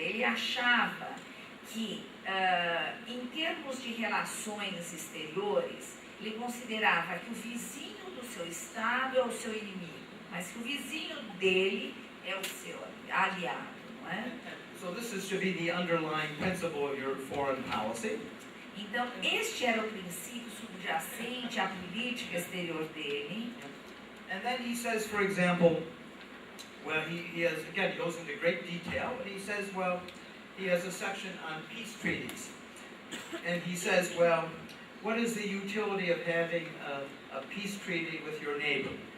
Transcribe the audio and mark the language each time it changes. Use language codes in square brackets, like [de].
[pt] Ele achava que, em termos de relações exteriores, ele considerava que o vizinho do seu estado é o seu inimigo, mas que o vizinho dele é o seu aliado, não é? [en] So this is to be the underlying principle of your foreign policy. [pt] Então, este era o princípio subjacente à política exterior dele. [en] And then he says, for example, well, he has, again, he goes into great detail, and he says, well, he has a section on peace treaties. And he says, well, what is the utility of having a peace treaty with your neighbor?